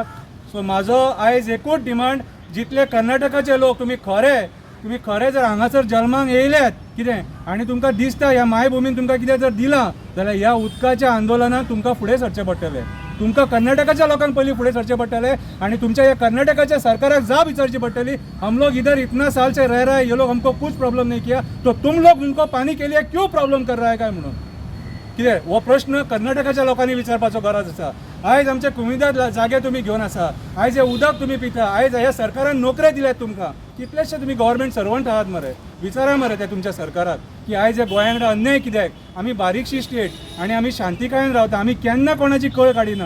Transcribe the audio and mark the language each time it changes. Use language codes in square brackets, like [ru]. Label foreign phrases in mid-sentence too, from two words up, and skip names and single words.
[kok] सो म्हाजो आयज एकूच डिमांड, जितले कर्नाटकाचे लोक तुमी खरे जर हांगासर जल्माक येयल्यात कितें आनी तुमकां दिसता ह्या मायभुमीन तुमकां कितें जर दिलां जाल्यार ह्या उदकाच्या आंदोलनाक तुमकां फुडें सरचें पडटलें. तुमकां कर्नाटकाच्या लोकांक पयलीं फुडें सरचें पडटलें आनी तुमच्या ह्या कर्नाटकाच्या सरकाराक जाप विचारची पडटली. [hi] हम लोग इधर इतना साल से रह रहे हैं, ये लोग हमको कुछ प्रॉब्लम नहीं किया, तो तुम लोग उनको पानी के लिए क्यों प्रॉब्लम कर रहा है [kok] काय म्हणून कितें हो प्रश्न कर्नाटकाच्या लोकांनी विचारपाचो गरज आसा. आयज आमचे कुमिदाद जागे तुमी घेवन आसा, आयज हे उदक तुमी पिता, आयज ह्या सरकारान नोकऱ्यो दिल्यात तुमकां. कितलेशे तुमी [en] government servant [kok] आहात मरे, विचारा मरे त्या तुमच्या सरकाराक की आयज हे गोंयांक अन्याय कित्याक? आमी बारीकशी स्टेट आनी आमी शांतिकायेन रावता, आमी केन्ना कोणाची कळ काडिना.